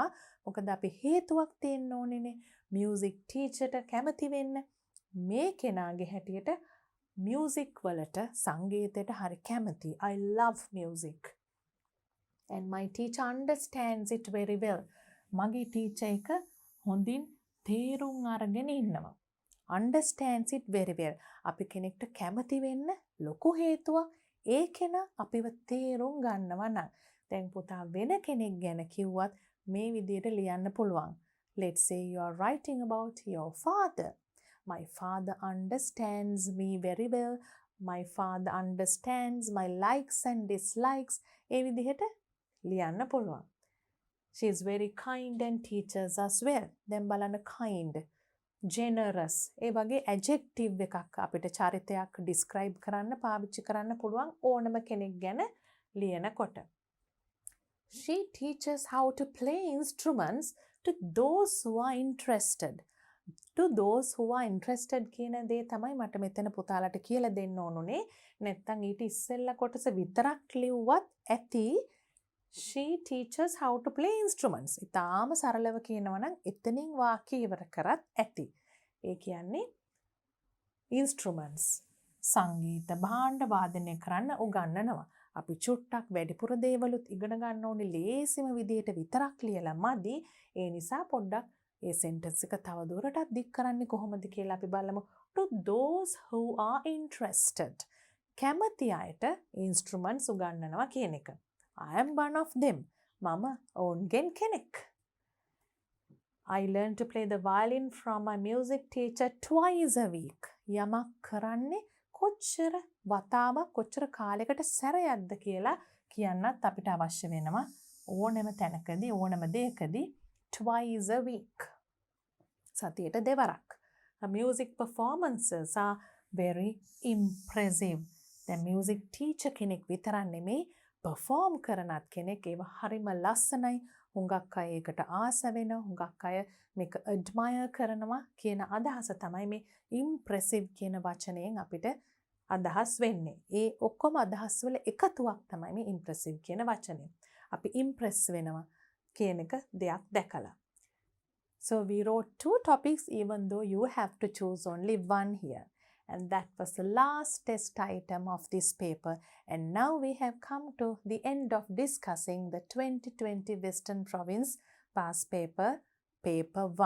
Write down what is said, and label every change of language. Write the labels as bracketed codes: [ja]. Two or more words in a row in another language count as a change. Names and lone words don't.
[si] මොකද අපි හේතුවක් තියෙන්න ඕනේනේ [en] music teacher [si] ට කැමති වෙන්න. මේ කෙනාගේ හැටියට music වලට සංගීතයට හරි කැමති. [en] I love music. And my teacher understands it very well. [si] මගේ teacher එක හොඳින් තේරුම් අරගෙන ඉන්නවා. [en] Understands it very well. [si] අපි කෙනෙක්ට කැමති වෙන්න ලොකු හේතුවක් ඒ කෙනා අපිව තේරුම් ගන්නවා නම්. දැන් පුතා වෙන කෙනෙක් ගැන කිව්වත් මේ විදිහට ලියන්න පුළුවන්. [en] Let's say you are writing about your father. My father understands me very well. My father understands my likes and dislikes. [si] ඒ විදිහට ලියන්න පුළුවන්. [en] She is very kind and teaches us well. [si] දැන් බලන්න [en] kind. generous [si] ඒ වගේ adjective එකක් අපිට චරිතයක් describe කරන්න පාවිච්චි කරන්න පුළුවන් ඕනම කෙනෙක් ගැන ලියනකොට. [en] She teaches how to play instruments to those who are interested. To those who are interested [si] කියන දේ තමයි මට මෙතන පුතාලට කියලා දෙන්න ඕනුනේ. නැත්තම් ඊට ඉස්සෙල්ලා කොටස විතරක් ලිව්වත් ඇති. She teaches how to play instruments. ඉතාලම සරලව කියනවා නම් එතනින් වාක්‍ය ඉවර කරත් ඇති. ඒ කියන්නේ instruments සංගීත භාණ්ඩ වාදනය කරන්න උගන්වනවා. අපි චුට්ටක් වැඩිපුර දේවලුත් ඉගෙන ගන්න ඕනේ ලේසිම විදියට විතරක් ලියලා මදි. ඒ නිසා පොඩ්ඩක් ඒ sentence එක තව දුරටත් දික් කරන්නේ කොහොමද කියලා අපි බලමු. [en] To those who are interested. [si] කැමති අයට instruments උගන්වනවා කියන එක. [en] I am one of them. [si] මම ඔවුන්ගෙන් කෙනෙක්. [en] I learn to play the violin from my music teacher twice a week. [si] යමක් කරන්නේ කොච්චර වතාවක් කොච්චර කාලයකට සැරයක්ද කියලා කියන්නත් අපිට අවශ්‍ය වෙනවා. ඕනෑම තැනකදී ඕනෑම දෙයකදී [en] twice a week. [si] සතියට දෙවරක්. [en] Music performances are very impressive. [si] දැන් [en] music teacher [si] කෙනෙක් විතරක් නෙමෙයි perform කරනත් කෙනෙක් ඒව හරිම ලස්සනයි. හුඟක් අය ඒකට ආස වෙනවා. හුඟක් අය මේක admire කරනවා කියන අදහස තමයි මේ impressive කියන වචනයෙන් අපිට අදහස් වෙන්නේ. ඒ ඔක්කොම අදහස් වල එකතුවක් තමයි මේ impressive කියන වචනේ. අපි impress වෙනවා කියන එක දෙයක් දැකලා. [en] So we wrote 2 topics even though you have to choose only one here. And that was the last test item of this paper. And now we have come to the end of discussing the 2020 Western Province past paper, paper 1.